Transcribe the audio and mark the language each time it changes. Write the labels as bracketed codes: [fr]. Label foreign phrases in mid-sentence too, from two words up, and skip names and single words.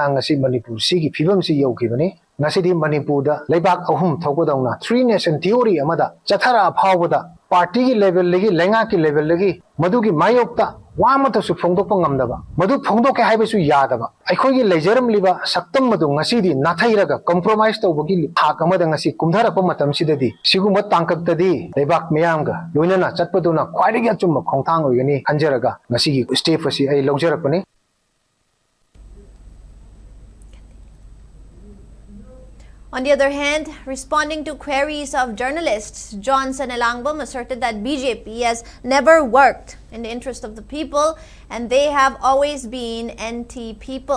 [mni] ꯉꯁꯤ ꯃꯅꯤꯄꯨꯔ ꯁꯤꯒꯤ ꯐꯤꯕꯝꯁꯤ ꯌꯧꯈꯤꯕꯅꯤ ꯉꯁꯤꯗꯤ ꯃꯅꯤꯄꯨꯔꯗ ꯂꯩꯕꯥꯛ ꯑꯍꯨꯝ ꯊꯣꯛꯄꯗꯧꯅ 3 [en] nation theory [mni] ꯑꯃꯗ ꯆꯠꯊꯔꯛꯑ ꯐꯥꯎꯕꯗ ꯄꯥꯔꯇꯤꯒꯤ ꯂꯦꯚꯦꯜꯗꯒꯤ ꯂꯩꯉꯥꯛꯀꯤ ꯂꯦꯚꯦꯜꯗꯒꯤ ꯃꯗꯨꯒꯤ ꯃꯥꯌꯣꯛꯇ ꯋꯥ ꯑꯃꯠꯇꯁꯨ ꯐꯣꯡꯗꯣꯛꯄ ꯉꯝꯗꯕ ꯃꯗꯨ ꯐꯣꯡꯗꯣꯛꯀꯦ ꯍꯥꯏꯕꯁꯨ ꯌꯥꯗꯕ ꯑꯩꯈꯣꯏꯒꯤ ꯂꯩꯖꯔꯝꯂꯤꯕ ꯁꯛꯇꯝ ꯑꯗꯨ ꯉꯁꯤꯗꯤ ꯅꯥꯊꯩꯔꯒ ꯀꯝꯄ꯭ꯔꯣꯃꯥꯏꯁ ꯇꯧꯕꯒꯤ ꯊꯥꯛ ꯑꯃꯗ ꯉꯁꯤ ꯀꯨꯝꯊꯔꯛꯄ ꯃꯇꯝꯁꯤꯗꯗꯤ ꯁꯤꯒꯨꯝꯕ ꯇꯥꯡꯀꯛꯇꯗꯤ ꯂꯩꯕꯥꯛ ꯃꯤꯌꯥꯝꯒ ꯂꯣꯏꯅꯅ ꯆꯠꯄꯗꯨꯅ ꯈ꯭ꯋꯥꯏꯗꯒꯤ ꯑꯆꯨꯝꯕ ꯈꯣꯡꯊꯥꯡ ꯑꯣꯏꯒꯅꯤ ꯈꯟꯖꯔꯒ ꯉꯁꯤꯒꯤ ꯁ꯭ꯇꯦꯞ ꯑꯁꯤ ꯑꯩ ꯂꯧꯖꯔꯛꯄꯅꯤ [en] On the other hand, responding to queries of journalists, Johnson Elangbam asserted that BJP has never worked in the interest of the people and they have always been anti-people.